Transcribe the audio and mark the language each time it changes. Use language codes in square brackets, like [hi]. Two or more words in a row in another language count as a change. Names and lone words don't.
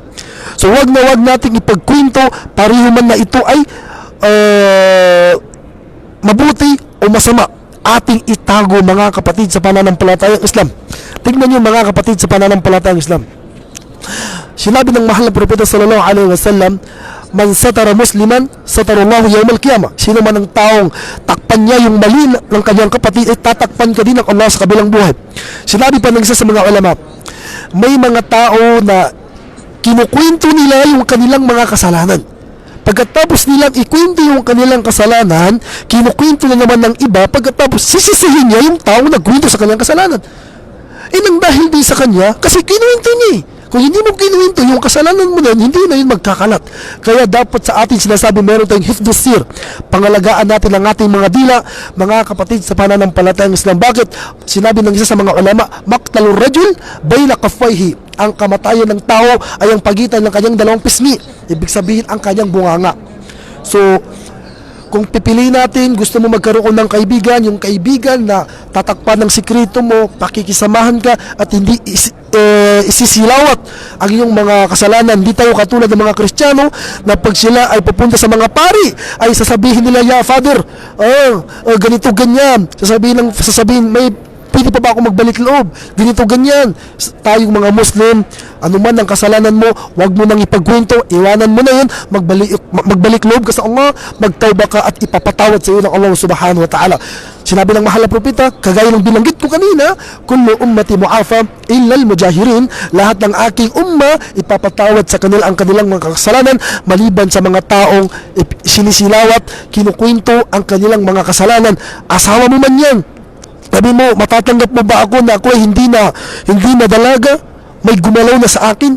[tl] So wag nating ipagkwento, pareho man na ito ay mabuti o masama, ating itago, mga kapatid sa pananampalatayang Islam. Tingnan niyo, mga kapatid sa pananampalatayang Islam. Sinabi ng mahal na propeta [ar] صلى الله عليه وسلم, من ستر مسلما ستره الله يوم القيامة. [tl] Sino man ang taong takpan niya yung mali ng kanyang kapatid, ay tatakpan ka din ng Allah sa kabilang buhay. Sinabi pa ng isa sa mga ulama, may mga tao na kinukwento nila yung kanilang mga kasalanan. Pagkatapos nilang ikwento yung kanilang kasalanan, kinukwento na naman ng iba, pagkatapos sisisihin niya yung taong nagkwento sa kanyang kasalanan. Nang dahil din sa kanya, kasi kinuwento niya eh. Kung hindi mo kinuwento yung kasalanan mo na, hindi na yun magkakalat. Kaya dapat sa atin sinasabi, meron tayong [ar] حفظ السر. [tl] Pangalagaan natin ang ating mga dila, mga kapatid sa pananampalatayang Islam. Bakit? Sinabi ng isa sa mga ulama, [ar] مقتل الرجل بين كفيه. [tl] Ang kamatayan ng tao ay ang pagitan ng kanyang dalawang pisngi. Ibig sabihin, ang kanyang bunganga. So, kung pipili natin, gusto mo magkaroon ng kaibigan, yung kaibigan na tatakpan ng sikreto mo, pakikisamahan ka at hindi isisilawat ang iyong mga kasalanan. Hindi tayo katulad ng mga Kristiyano na pag sila ay pupunta sa mga pari ay sasabihin nila, "Ya Father, ganito ganyan." Sasabihin, "May pwede pa ba ako magbalik loob?" Ganito ganyan. Tayong mga Muslim, anuman ang kasalanan mo, wag mo nang ipagkwento, iwanan mo na yun, magbalik loob ka sa Allah, magtawba ka at ipapatawad sa iyo ng Allah [ar] سبحانه وتعالى. [tl] Sinabi ng mahal na propeta, kagaya ng binanggit ko kanina, [ar] كل أمتي معافى إلا المجاهرين, [tl] lahat ng aking umma ipapatawad sa kanila ang kanilang mga kasalanan maliban sa mga taong sinisilawat, kinukwento ang kanilang mga kasalanan. Asawa mo man yan, sabi mo, matatanggap mo ba ako na ako ay hindi na dalaga? May gumalaw na sa akin?